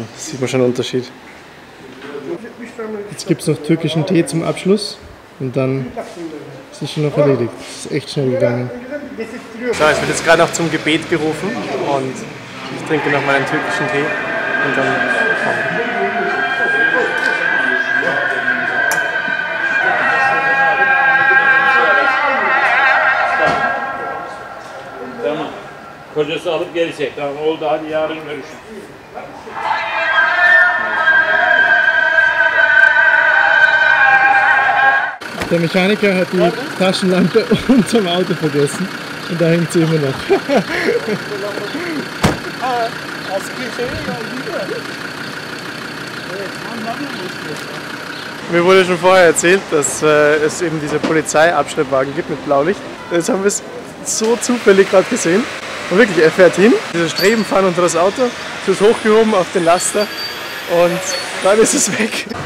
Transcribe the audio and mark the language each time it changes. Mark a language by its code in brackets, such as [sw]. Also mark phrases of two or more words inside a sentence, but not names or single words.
[de] Da sieht man schon einen Unterschied. Jetzt gibt es noch türkischen Tee zum Abschluss und dann ist es schon noch erledigt. Das ist echt schnell gegangen. So, ich werde jetzt gerade noch zum Gebet gerufen und ich trinke noch mal einen türkischen Tee und dann [tr] Tamam. Kocası alıp gelecek. Tamam oldu, hadi yarın görüşürüz. [de] Der Mechaniker hat die Taschenlampe unterm Auto vergessen und da hängt sie immer noch. Mir wurde schon vorher erzählt, dass es eben diese Polizeiabschleppwagen gibt mit Blaulicht. Jetzt haben wir es so zufällig gerade gesehen. Und wirklich, er fährt hin, diese Streben fahren unter das Auto, es wird hochgehoben auf den Laster und dann ist es weg.